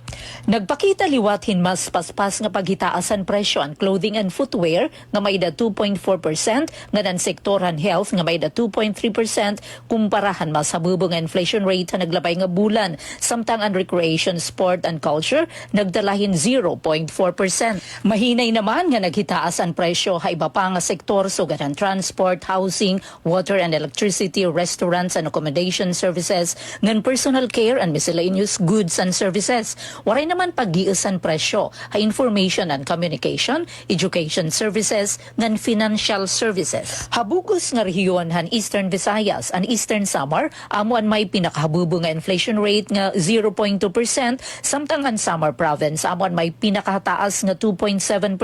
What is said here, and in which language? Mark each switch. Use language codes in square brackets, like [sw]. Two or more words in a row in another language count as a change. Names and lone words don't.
[war] Nagpakita liwat hin mas paspas nga paghitaasan presyo ang [en] clothing and footwear [war] nga may da 2.4% nga nan sektor han health nga may da 2.3% kumpara han mas habubu nga [en] inflation rate [war] han naglabay nga bulan samtang ang [en] Recreation, Sport and Culture [war] nagdalahin 0.4%. Mahinay naman nga naghitaas ang presyo ha iba pa nga sektor sugad ang [en] transport, housing, water and electricity, restaurants and accommodation services, [war] ngan [en] personal care and miscellaneous goods and services. [war] Waray naman pag-gius ang presyo ha [en] information and communication, education services, [war] ngan [en] financial services. [war] Habugos nga rehiyon han Eastern Visayas and Eastern Samar amo an may pinakahabubo nga [en] inflation rate [war] nga 0.2%, samtang ang Samar Province amo an may pinakataas nga 2.7%.